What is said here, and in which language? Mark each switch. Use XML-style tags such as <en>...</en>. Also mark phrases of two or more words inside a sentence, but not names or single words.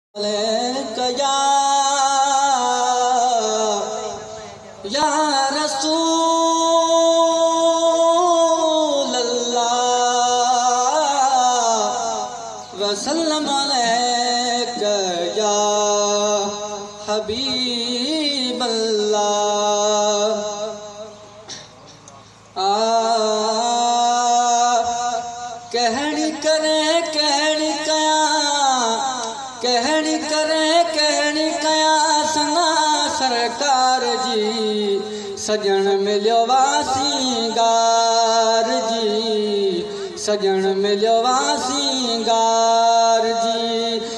<ar>عليك يا، يا رسول الله، وسلم عليك يا حبيب الله۔</ar> <sd>آ، ڪهڙي ڪري، ڪهڙي ڪيان، ڪهڙي ڪري، ڪهڙي ڪيان سنا سرڪار جي، سڄڻ مليو وا سينگار جي، سڄڻ مليو وا سينگار جي۔</sd>